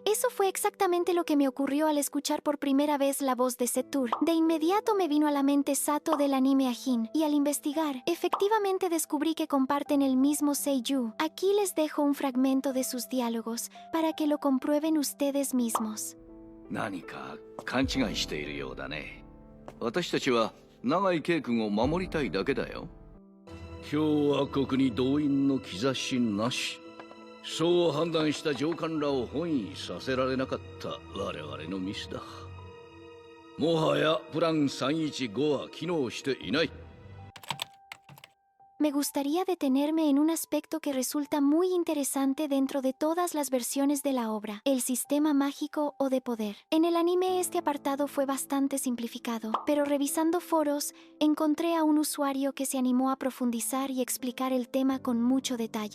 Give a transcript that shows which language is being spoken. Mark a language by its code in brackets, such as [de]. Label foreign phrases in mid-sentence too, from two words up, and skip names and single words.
[es] Eso fue exactamente lo que me ocurrió al escuchar por primera vez la voz de Setur. De inmediato me vino a la mente Sato del anime Ajin, y al investigar, efectivamente descubrí que comparten el mismo seiyū. Aquí les dejo un fragmento de sus diálogos para que lo comprueben ustedes mismos. [ja] 何か勘違いしているようだね。私たちは永井圭君を守りたいだけだよ。共和国に動員の兆しなし。そう判断した上官らを翻意させられなかった我々のミスだ。もはやプラン315は機能していない。 [es] Me gustaría detenerme en un aspecto que resulta muy interesante dentro de todas las versiones de la obra: el sistema mágico o de poder. En el anime este apartado fue bastante simplificado, pero revisando foros encontré a un usuario que se animó a profundizar y explicar el tema con mucho detalle.